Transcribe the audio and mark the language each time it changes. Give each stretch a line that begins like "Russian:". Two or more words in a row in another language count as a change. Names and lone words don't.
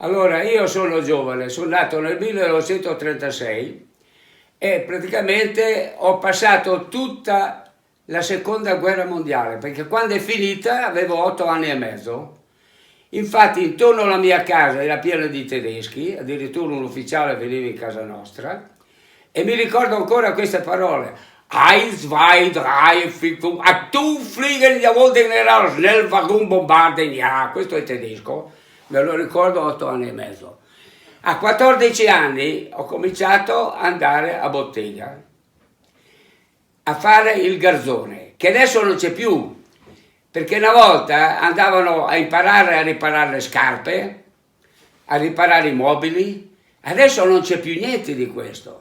Italian: Allora, io sono giovane, sono nato nel 1936 e praticamente ho passato tutta la seconda guerra mondiale, perché quando è finita avevo 8 anni e mezzo. Infatti intorno alla mia casa era piena di tedeschi, addirittura un ufficiale veniva in casa nostra, e mi ricordo ancora queste parole: 1, 2, 3, 4, a tu
German: fliegen, jawohl, general, schnell, warum bombarden, ja,
Italian: questo è tedesco, me lo ricordo, 8 anni e mezzo. A 14 anni ho cominciato ad andare a bottega, a fare il garzone, che adesso non c'è più, perché una volta andavano a imparare a riparare le scarpe, a riparare i mobili, adesso non c'è più niente di questo.